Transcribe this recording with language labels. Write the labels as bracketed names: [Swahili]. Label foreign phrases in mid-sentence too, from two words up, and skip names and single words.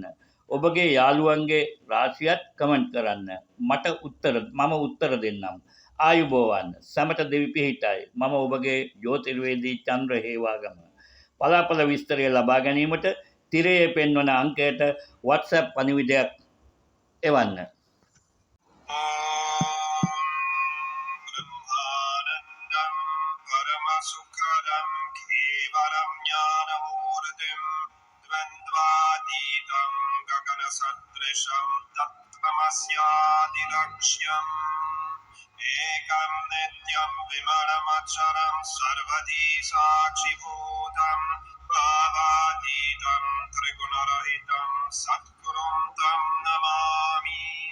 [Sinhala] ඔබගේ යාළුවන්ගේ රාශියත් කමෙන්ට් කරන්න. මම උත්තර දෙන්නම්. ආයුබෝවන්. සැමට දෙවි පිහිටයි. මම ඔබගේ ජ්‍යොතිර්වේදී චන්ද්‍ර හේවාගම. පලාපල විස්තරය ලබා ගැනීමට තිරයේ පෙන්වන අංකයට WhatsApp පණිවිඩයක් එවන්න. [Sanskrit] सुखदं केवलं ज्ञानमूर्तिं द्वन्द्वातीतं गगनसदृशं तत्त्वमस्यादिलक्ष्यम् एकं नित्यं विमलमचरं सर्वधी साक्षिभूतं भावातीतं त्रिगुणरहितं सद्गुरुं तं नमामि